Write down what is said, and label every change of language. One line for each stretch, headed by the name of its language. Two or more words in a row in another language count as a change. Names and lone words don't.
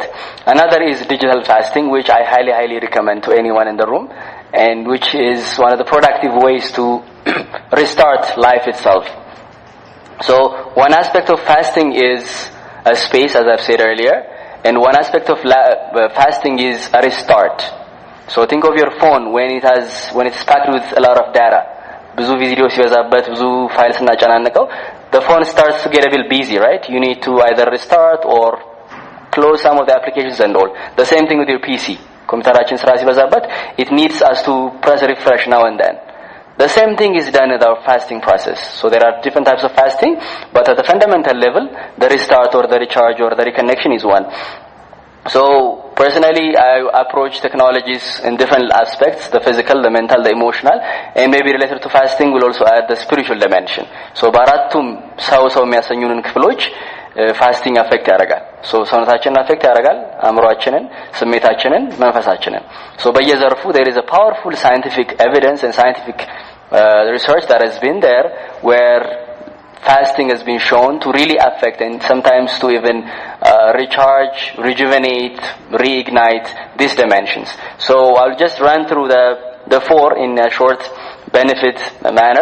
English: Another is digital fasting, which I highly recommend to anyone in the room, and which is one of the productive ways to restart life itself. So one aspect of fasting is a space, as I've said earlier, and one aspect of fasting is a restart. So think of your phone when it's packed with a lot of data.
Amharic: ብዙ ቪዲዮ ሲበዛበት ብዙ ፋይል ስናጨናንቀው
English: the phone starts to get a bit busy, right? You need to either restart or close some of the applications and all. The same thing with your PC.
Amharic: ኮምፒውተራችን ስራ ሲበዛበት
English: it needs us to press refresh now and then. The same thing is done with our fasting process. So there are different types of fasting, but at the fundamental level, the restart or the recharge or the reconnection is one. So personally, I approach technologies in different aspects: the physical, the mental, the emotional, and maybe related to fasting will also add the spiritual dimension. So
Amharic: በአራቱም ሰው የሚያሰኙንን ክፍሎች ፋስቲንግ አፌክት ያደርጋል። ሶ ሰውነታችንን አፌክት ያደርጋል፣ አእምሮአችንን፣ ስሜታችንን፣ መንፈሳችንን። ሶ በየዘርፉ
English: there is a powerful scientific evidence and scientific research that has been there where fasting has been shown to really affect and sometimes to even recharge, rejuvenate, reignite these dimensions. So I'll just run through the four in a short benefit manner.